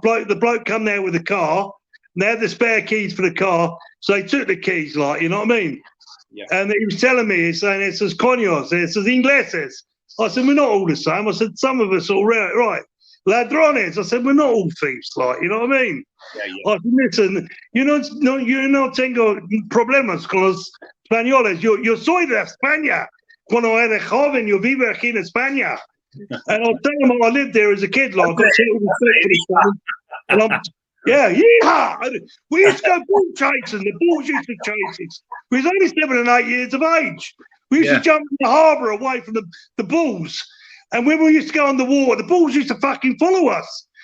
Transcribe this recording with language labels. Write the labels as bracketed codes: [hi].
[en] The bloke come there with a car. And they had the spare keys for the car. So they took the keys, like, you know what I mean? Yeah. And he was telling me, he's saying, it says coños, it says ingleses. I said, we're not all the same. I said, some of us are right. Ladrones. I said, we're not all thieves, like, you know what I mean? Yeah. I said, listen, [es] yo no tengo problemas con los españoles. Yo soy de España. Cuando era joven, yo vivo aquí en España. [en] And I'll tell them I lived there as a kid, like, I got to and I'm, yeehaw! We used to go bull chasing. The bulls used to chase us. We was only 7 and 8 years of age. We used to jump in the harbour away from the bulls. And when we used to go on the water, the bulls used to fucking follow us.